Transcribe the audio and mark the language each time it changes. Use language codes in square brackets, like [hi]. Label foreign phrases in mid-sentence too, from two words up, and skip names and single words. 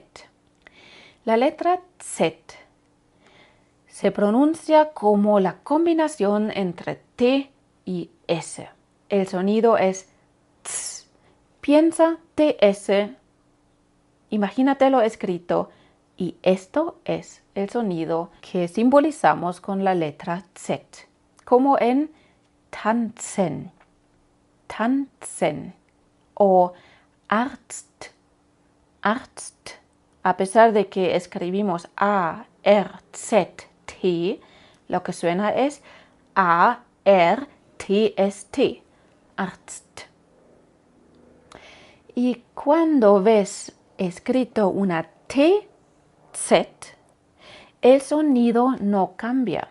[es] La letra Z se pronuncia como la combinación entre T y S. El sonido es ts. Piensa TS, imagínatelo escrito, y esto es el sonido que simbolizamos con la letra Z, como en [de] tanzen, tanzen [es] o [de] Arzt, Arzt. [es] A pesar de que escribimos A-R-Z-T, lo que suena es A-R-T-S-T, Arzt. Y cuando ves escrito una T-Z, el sonido no cambia.